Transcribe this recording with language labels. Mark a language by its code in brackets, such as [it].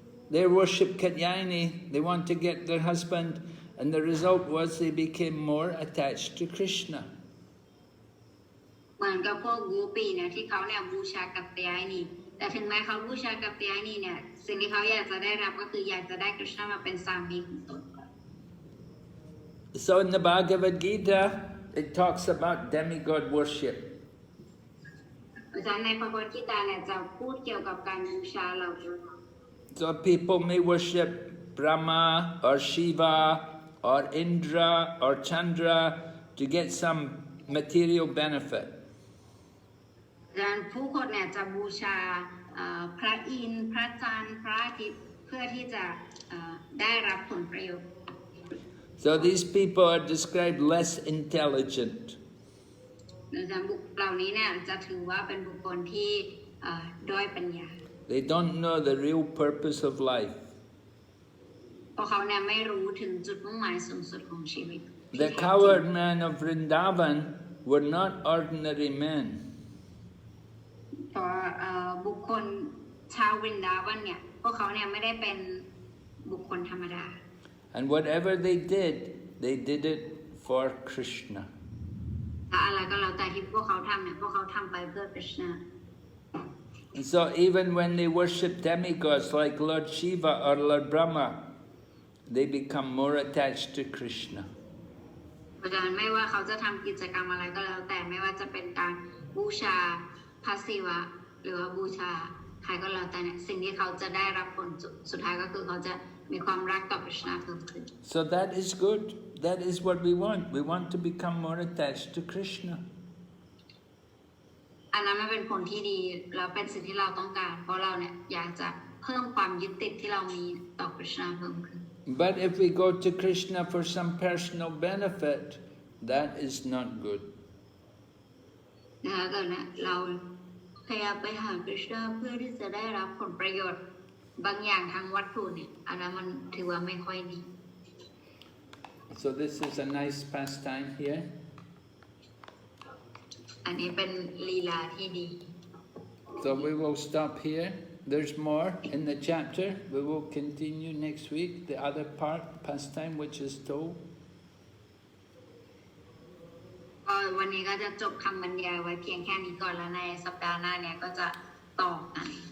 [en] They worship Katyayani, they want to get their husband, and the result was they became more attached to Krishna. [th] เหมือนกับพวกกูปีเนี่ยที่เขาเนี่ยบูชากัปตยานีแต่ถึงแม้เขาบูชากัปตยานีเนี่ยสิ่งที่เขาอยากจะได้รับก็คืออยากจะได้กฤษณะมาเป็นสามีของตน [en] So in the Bhagavad Gita, it talks about demigod worship. [th] เพราะฉะนั้นในพระพุทธกีตาเนี่ยจะพูดเกี่ยวกับการบูชาเหล่านี้ [en] So people may worship Brahma or Shiva or Indra or Chandra to get some material benefit. [th] ดังนั้นผู้คนเนี่ยจะบูชาพระอินทร์พระจันทร์พระอาทิตย์เพื่อที่จะได้รับผลประโยชน์ [en] So these people are described less intelligent. [th] ดังนั้นบุคคลเหล่านี้เนี่ยจะถือว่าเป็นบุคคลที่ด้อยปัญญา [en] They don't know the real purpose of life. [th] เพราะเขาเนี่ยไม่รู้ถึงจุดมุ่งหมายสูงสุดของชีวิต [en] The cowherd men of Vrindavan were not ordinary men. [th] เพราะบุคคลชาววรินดาวันเนี่ยพวกเขาเนี่ยไม่ได้เป็นบุคคลธรรมดา [en] And whatever they did it for Krishna. [th] อะไรก็แล้วแต่ที่พวกเขาทำเนี่ยพวกเขาทำไปเพื่อ Krishna. [en] And so even when they worship demigods like Lord Shiva or Lord Brahma, they become more attached to Krishna. [th] เพราะฉะนั้นไม่ว่าเขาจะทำกิจกรรมอะไรก็แล้วแต่ไม่ว่าจะเป็นการบูชาพระศิวะหรือว่าบูชาใครก็แล้วแต่เนี่ยสิ่งที่เขาจะได้รับผลสุดท้ายก็คือเขาจะมีความรักต่อ Krishna เพิ่มขึ้น [en] So that is good. That is what we want. We want to become more attached to Krishna. [th] อันนั้นมันเป็นผลที่ดีแล้วเป็นสิ่งที่เราต้องการเพราะเราเนี่ยอยากจะเพิ่มความยึดติดที่เรามีต่อ Krishna เพิ่มขึ้น [en] But if we go to Krishna for some personal benefit, that is not good. [th] นะคะก็เนี่ยเราพยายามไปหา Krishna เพื่อที่จะได้รับผลประโยชน์บางอย่างทางวัตถุเนี่ยอันนั้นมันถือว่าไม่ค่อยดี [en] So this is a nice pastime here. [th] อันนี้เป็นลีลาที่ดี [en] So we will stop here. There's more in the chapter. We will continue next week, the other part, pastime, which is told. [th] วันนี้ก็จะจบคำบรรยายไว้เพียงแค่นี้ก่อนแล้วในสัปดาห์หน้าเนี่ยก็จะต่อกัน